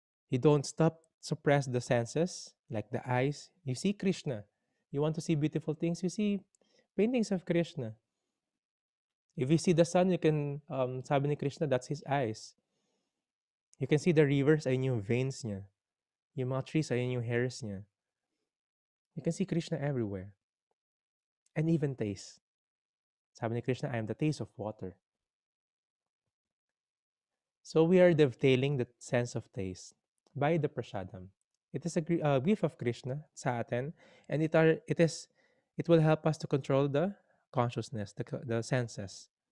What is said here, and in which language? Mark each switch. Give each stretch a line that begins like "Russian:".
English: You don't suppress the senses, like the eyes. You see Krishna. You want to see beautiful things, you see paintings of Krishna. If you see the sun, you can,
Filipino: sabi ni Krishna,
English: that's his eyes. You can see the rivers,
Filipino: ayun yung veins niya. Yung mga trees, ayun yung hairs niya.
English: You can see Krishna everywhere. And even taste.
Filipino: Sabi ni Krishna,
English: I am the taste of water. So we are dovetailing the sense of taste by the prasadam. It is a gift of Krishna
Filipino: sa atin,
English: and it will help us to control the consciousness, the senses.